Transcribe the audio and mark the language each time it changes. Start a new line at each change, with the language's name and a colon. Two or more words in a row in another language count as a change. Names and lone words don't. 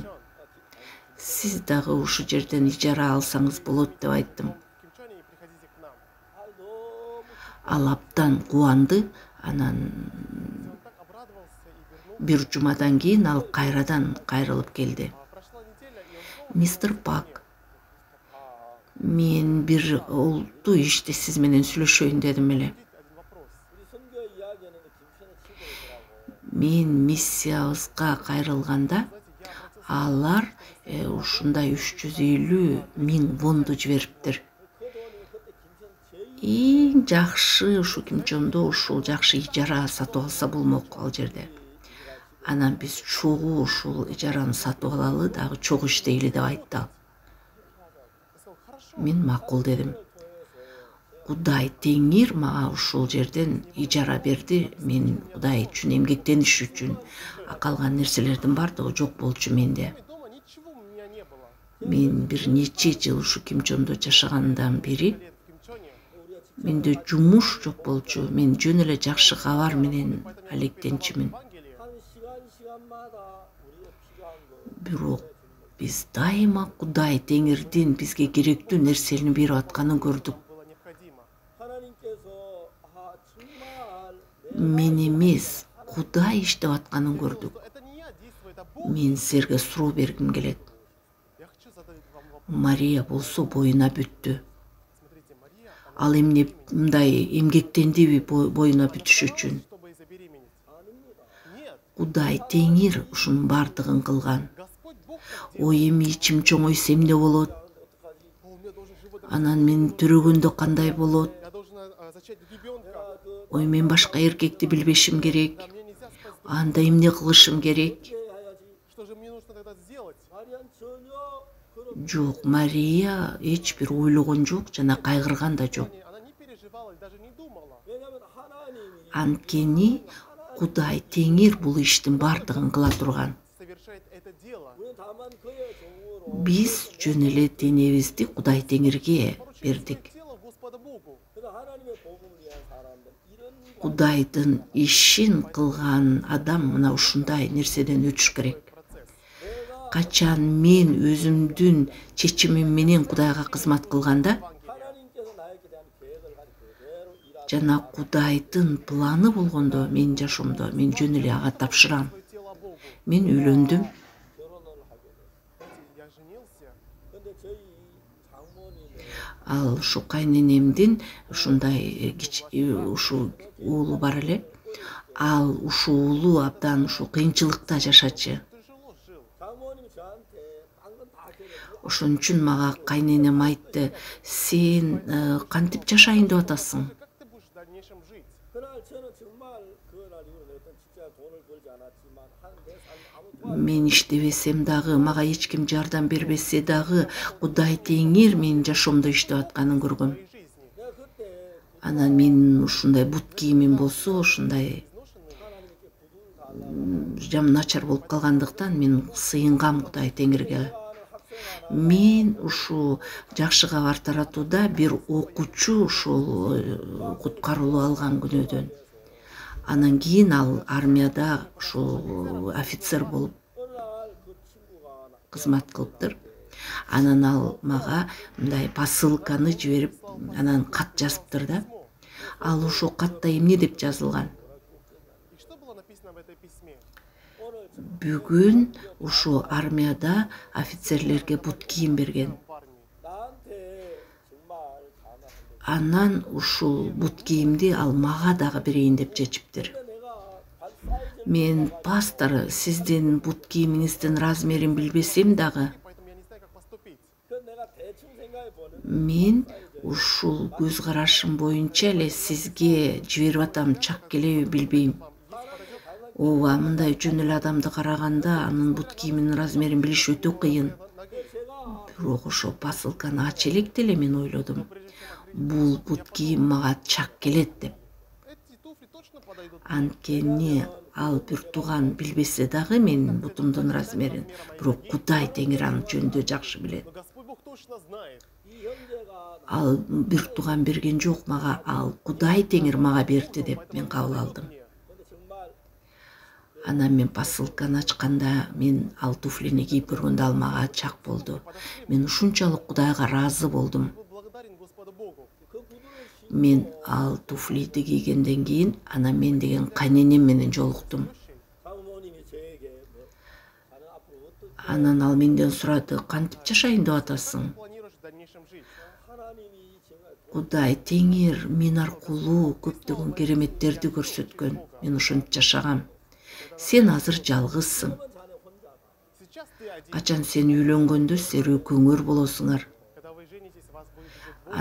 Kyrgyz: Сиз дагы ушу жерден ижара алсаңыз болот деп айттым.
Russian: В Кимчоне и приходите к нам.
Kyrgyz: Ал абдан кубанды. Анан
Russian: Он так обрадовался и вернулся.
Kyrgyz: бир жумадан кийин ал кайрадан кайрылып келди.
Russian: Прошла неделя, и он снова
Kyrgyz: Мистер Пак, мен бир олду иште сиз менен сүйлөшөйүн дедим эле.
Russian: один вопрос.
Korean: 우리 선교 이야기하는 김천의 친구들하고
Kyrgyz: Мен миссиябызга кайрылганда
Russian: Знаете, я обратился
Kyrgyz: алар ушундай 350 миң вонду жибериптир.
Korean: 그 돈이 그때 김천 제일
Kyrgyz: Эң жакшы ушу Кимчондо ушул жакшы ижара сатып алса болмок ал жерде. Анан биз чогуу ушул ижараны сатып алалы, дагы чогуу иштейли деп айтты ал.
Russian: Я сказал, хорошо.
Kyrgyz: Мен макул дедим. Кудай Теңир мага ушул жерден ижара берди. Мен Кудай үчүн эмгектениш үчүн. А калган нерселердин бардыгы жок болчу менде.
Russian: Дома ничего у меня не было.
Kyrgyz: Мен бир нече жыл ушу Кимчондо жашагандан бери
Russian: Лет в Кимчоне.
Kyrgyz: менде жумуш жок болчу. Мен жөн эле жакшы кабар менен алектенчимин.
Russian: Евангелие.
Korean: 한 시간마다 우리가 필요한 거
Kyrgyz: Бирок биз дайыма Кудай Теңирдин бизге керектүү нерсени берип атканын көрдүк.
Russian: Было необходимо.
Korean: 하나님께서 정말
Kyrgyz: Мен эмес, Кудай иштеп атканын көрдүк.
Russian: Что это не я действую, это Бог.
Kyrgyz: Мен силерге суроо бергим келет.
Russian: Я хочу задать вам вопрос.
Kyrgyz: Мария болсо боюна бүттү.
Russian: Смотрите, Мария, она
Kyrgyz: Ал эмне мындай эмгектендиби боюна бүтүш үчүн?
Russian: чтобы забеременеть. Нет,
Kyrgyz: Кудай Теңир ушунун бардыгын кылган.
Russian: Господь Бог так делает.
Kyrgyz: Ой, эми ичим чоңойсо эмне болот?
Russian: О, у меня должен живот.
Kyrgyz: Анан мен төрөгөндө кандай болот?
Russian: Я должна зачать ребенка.
Kyrgyz: Ой, мен башка эркекти билбешим керек.
Russian: Да, мне нельзя спать.
Kyrgyz: Анда эмне кылышым керек?
Korean: 해야지.
Russian: Что же мне нужно тогда сделать?
Korean: 마리안 전혀 그런
Kyrgyz: Жок, Мария эч бир ойлогон жок жана кайгырган да жок.
Russian: Она не переживала и даже не думала.
Korean: 왜냐면 하나님이
Kyrgyz: Анткени Кудай Теңир бул иштин бардыгын кыла турган.
Russian: Совершает это дело.
Korean: 우리는 다만 그의 종으로
Kyrgyz: Биз жөн эле денебизди Кудай Теңирге бердик.
Russian: Тело Господа Богу.
Korean: 그래서 하나님의 복음을 위한 사람들 이런
Kyrgyz: Кудайдын ишин кылган адам мына ушундай нерседен өтүш керек.
Russian: Процесс.
Kyrgyz: Качан мен өзүмдүн чечимим менен Кудайга кызмат кылганда
Korean: 하나님께서 나에게 대한 계획을 가지고 그대로 일하는
Kyrgyz: жана Кудайдын планы болгондо менин жашоомдо мен жөн эле ага тапшырам.
Russian: Свое тело Богу.
Kyrgyz: Мен үйлөндүм.
Korean: 결혼을 하게 됐어요.
Russian: Знаете, я женился.
Korean: 근데 저희 장모님은
Kyrgyz: Ал ушу кайненемдин ушундай ушу уулу бар эле. Ал ушу уулу абдан ушу кыйынчылыкта жашачы.
Russian: Тяжело жил.
Korean: 장모님이
Kyrgyz: Ошон үчүн мага кайненем айтты, сен кантип жашайын деп атасың?
Russian: Как ты будешь в дальнейшем жить?
Korean: 그날 저는 정말 그날 이후로 어떤 진짜 돈을 벌지 않았지만 한 내 삶 아무
Kyrgyz: Мен иштебесем дагы, мага эч ким жардам бербесе дагы, Кудай Теңир менин жашоомдо иштеп атканын көргөм.
Russian: Твоей жизни.
Korean: 내가 그때
Kyrgyz: Анан мен ушундай бут кийимим болсо, ушундай
Russian: Изношенный.
Korean: 하나님께 부둥 달라고
Kyrgyz: жам начар болуп калгандыктан мен сыйынгам Кудай Теңирге.
Korean: 하는 학생 하나
Kyrgyz: Мен ушу жакшы кабар таратууда бир окуучу ушул куткарылуу алган күнөөдөн. Анан кийин ал армияда ушул офицер болуп
Korean: 어느 날 그 친구가
Kyrgyz: кызмат кылыптыр. Анан ал мага мындай посылканы жиберип, анан кат жазыптыр да. Ал ошол катта эмне деп жазылган?
Russian: И что было написано в этой письме?
Korean: 오늘
Kyrgyz: Бүгүн ушу армияда офицерлерге бут кийим берген.
Russian: Парни.
Korean: 나한테 정말 감사한데
Kyrgyz: Анан ушул бут кийимди ал мага дагы берейин деп чечиптир.
Korean: 내가 발 사이즈를
Kyrgyz: Мен пастор, сиздин бут кийимиңиздин размерин билбесем дагы,
Russian: Поэтому я не знаю, как поступить.
Korean: 그 내가 대충 생각해 보는
Kyrgyz: мен ушул көз карашым боюнча эле сизге жиберип атам, чак келеби билбейм. Ооба, мындай жөн эле адамды караганда анын бут кийиминин размерин билиш өтө кыйын. Бирок ошо посылканы ача электе эле мен ойлодум. Бул бут кийим мага чак келет деп.
Russian: Эти туфли точно подойдут.
Kyrgyz: Анткени ал бир тууган билбесе дагы менин бутумдун размерин, бирок Кудай Теңир аны жөнүндө жакшы билет.
Russian: Но Господь Бог точно знает.
Korean: 이 형제가
Kyrgyz: Ал бир тууган берген жок мага, ал Кудай Теңир мага берди деп мен кабыл алдым.
Russian: Мне.
Korean: 근데 정말
Kyrgyz: Анан мен посылканы ачканда, мен ал туфлини кийип көргөндө ал мага чак болду. Мен ушунчалык Кудайга ыраазы болдум.
Russian: Был благодарен Господу Богу.
Korean: 그 구두를 신고
Kyrgyz: Мен ал туфлиди кийгенден кийин, анан мен деген кайненем менен жолуктум.
Korean: 사모님이 저에게 뭐 나는 앞으로 어떻게
Kyrgyz: Анан ал менден сурады, кантип жашайын деп атасың?
Russian: Планируешь в дальнейшем жить?
Korean: 하나님이 정말
Kyrgyz: Кудай Теңир мен аркылуу көптөгөн кереметтерди көрсөткөн. Мен ошентип жашагам. Сен азыр жалгызсың.
Korean: 자네 혼자가
Russian: Сейчас ты один.
Kyrgyz: Качан сен үйлөнгөндө силер экөөңөр болосуңар.
Russian: Когда вы женитесь, вас будет уже двое.